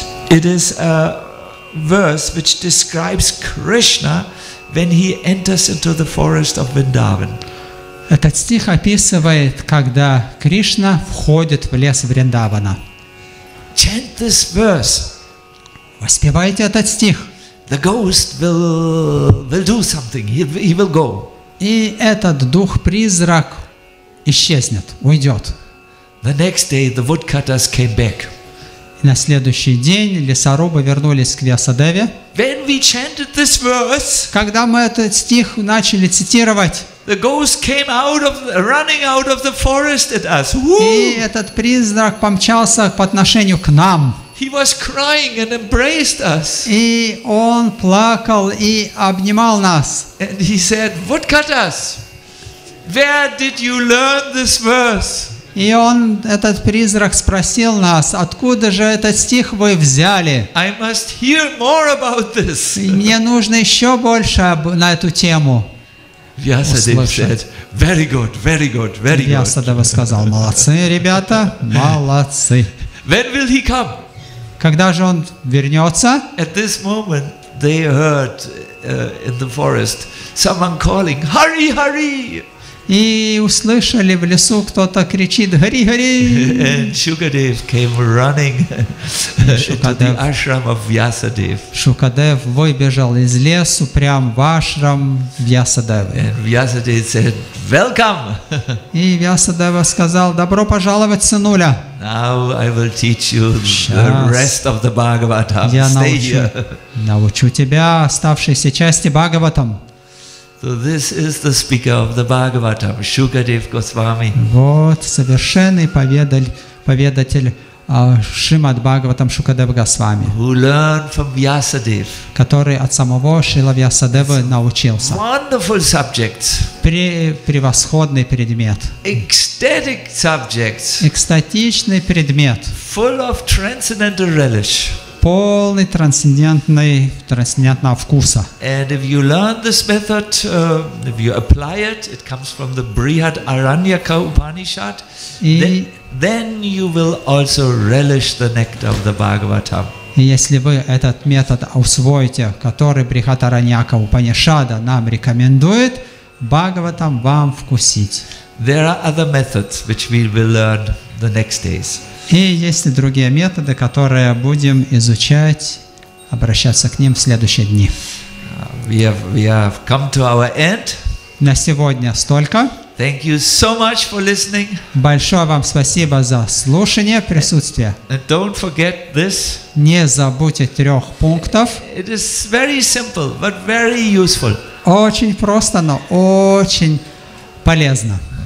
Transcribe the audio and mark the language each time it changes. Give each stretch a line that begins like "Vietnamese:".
English: It is a verse which describes Krishna when he enters into the forest of Vrindavan.
Russian: Этот стих описывает, когда Кришна входит в лес Вриндавана.
English: Chant this verse.
Russian: Воспевайте этот стих.
English: The ghost will do something. He will go.
Russian: И этот дух-призрак исчезнет, уйдет.
English: The next day the woodcutters came back.
Russian: И на следующий день лесорубы вернулись к Вьясадеве.
English: When we chanted this verse,
Russian: когда мы этот стих начали цитировать,
English: the ghost came running out of the forest at us.
Russian: И этот призрак помчался по отношению к нам.
English: He was crying and embraced us.
Russian: И он плакал и обнимал нас.
English: And he said, "Woodcutters, where did you learn this verse?"
Russian: И этот призрак спросил нас, откуда же этот стих вы взяли?
English: I must hear more about this.
Russian: Мне нужно еще больше на эту тему.
English: Vyasadeva said, very good, very good, very good.
Russian: Вьясадева сказал, молодцы, ребята, молодцы.
English: When will he come?
Russian: Когда же он вернется?
English: At this moment, they heard in the forest someone calling, "Hare, Hare!"
Russian: И услышали в лесу, кто-то кричит «Хари, Хари!»
English: And Shukadev came running to the ashram of Vyasadeva.
Russian: Шукадев выбежал из лесу прямо в ашрам Вьясадевы.
English: And Vyasadeva said, "Welcome!
Russian: И Вьясадева сказал: «Добро пожаловать, сынуля!
English: Now I will teach you the rest of the Bhagavatam.
Russian: Я
English: Stay here."
Russian: научу тебя оставшиеся части Бхагаватам».
English: So this is the speaker of the Bhagavatam, Shukadev Goswami.
Russian: Вот совершенный поведатель Шримад Бхагаватам Шукадев Госвами,
English: Who learned from Vyasadeva.
Russian: который от самого Шрила Вьясадевы научился.
English: Wonderful subjects.
Russian: Превосходный предмет.
English: Ecstatic subjects.
Russian: Экстатичный предмет.
English: Full of transcendental relish.
Russian: Полный трансцендентного вкуса.
English: And if you learn this method, if you apply it, it comes from the Brihad Aranyaka Upanishad, then you will also relish the nectar of the Bhagavatam.
Russian: И если вы этот метод усвоите, который Брихат Араньяка Упанишада нам рекомендует, Бхагаватам вам вкусить.
English: There are other methods which we will learn the next days.
Russian: И есть и другие методы, которые будем изучать, обращаться к ним в следующие дни.
English: We have come to our end.
Russian: На сегодня столько.
English: Thank you so much for listening.
Russian: Большое вам спасибо за слушание, присутствие.
English: And don't forget this.
Russian: Не забудьте 3 пунктов.
English: It is very simple, but very useful.
Russian: Очень просто, но очень полезно.